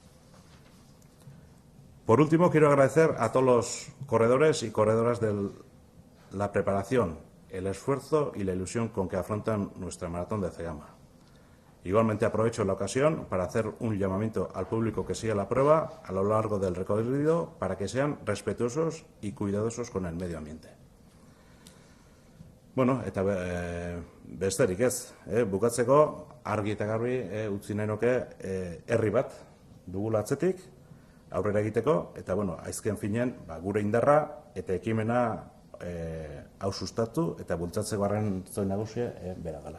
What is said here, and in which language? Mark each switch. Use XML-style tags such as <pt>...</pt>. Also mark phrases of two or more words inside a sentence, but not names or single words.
<es>Por último, quiero agradecer a todos los corredores y corredoras de la preparación, el esfuerzo y la ilusión con que afrontan nuestra maratón de Zegama. Igualmente aprovecho la ocasión para hacer un llamamiento al público que siga la prueba a lo largo del recorrido para que sean respetuosos y cuidadosos con el medio ambiente.</es> <eu>Eta besterik ez, bukatzeko argi eta garbi utzi nahi nuke herri bat dugula atzetik, aurrera egiteko, eta aizken finean gure indarra eta ekimena hau sustatu eta bultzatzeko arrazoi nagusia bera gala.</eu>